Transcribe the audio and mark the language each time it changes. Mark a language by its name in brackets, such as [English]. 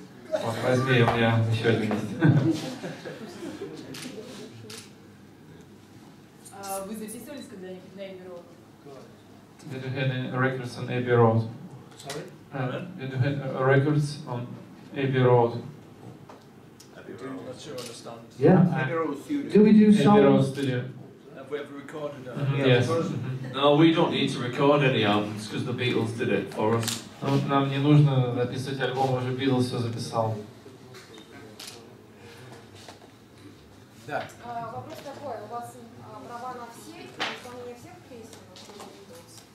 [Russian] Вот, возьми, у меня еще один есть. Вы записывались когда-нибудь на Abbey Road? [English] Did you have any records on Abbey Road? Sorry? Did you have records on Abbey Road? I'm not sure I understand. Yeah. Abbey Road Studio. Do we do Abbey Road songs? Studio. Have we ever recorded it? Yes. No, we don't need to record any albums because the Beatles did it for us. [Russian] Нам не нужно записывать альбом, уже Beatles все записал. Да. Вопрос такой, у вас права на все исполнение всех песен Beatles?